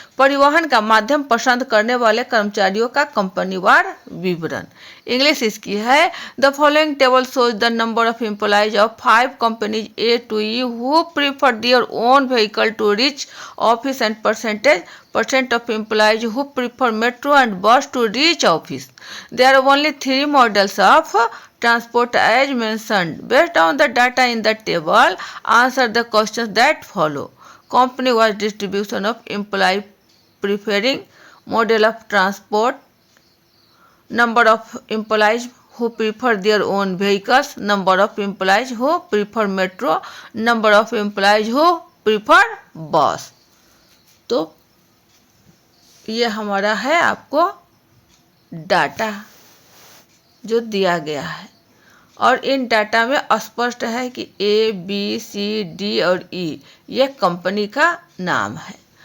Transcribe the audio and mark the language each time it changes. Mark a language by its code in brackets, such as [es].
[hi] परिवहन का माध्यम पसंद करने वाले कर्मचारियों का कंपनीवार विवरण। इंग्लिश इसकी है, [en] The following table shows the number of employees of 5 companies A to E who prefer their own vehicle to reach office and percent of employees who prefer metro and bus to reach office. There are only 3 models of transport as mentioned. Based on the data in the table, answer the questions that follow. Company-wise distribution of employee preferring model of transport, number of employees who prefer their own vehicles, number of employees who prefer metro, number of employees who prefer bus. [hi] तो ये हमारा है आपको data जो दिया गया है और इन डाटा में स्पष्ट है कि ए, बी, सी, डी और ई ये कंपनी का नाम है।